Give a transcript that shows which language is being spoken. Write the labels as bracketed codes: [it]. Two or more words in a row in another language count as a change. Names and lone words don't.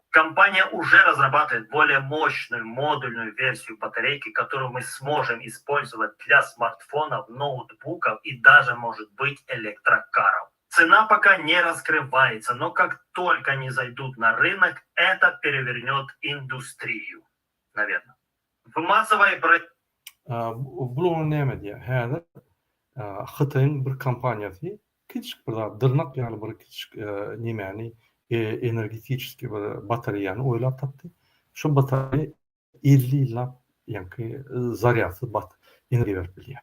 [ru] Компания уже разрабатывает более мощную модульную версию батарейки, которую мы сможем использовать для смартфонов, ноутбуков и даже, может быть, электрокаров. Цена пока не раскрывается, но как только они зайдут на рынок, это перевернет индустрию, наверное. В массовой [tk] Bularny näme diýär? Häzir Hytaýyň bir kompaniýasy kiçik bir dyrnak ýaly bir kiçik nämäni energetik bir batareýany oýlap tapdy. Şu batareýa 50 ýyllap ýa-ni zaryasy energiýa berip bilýär.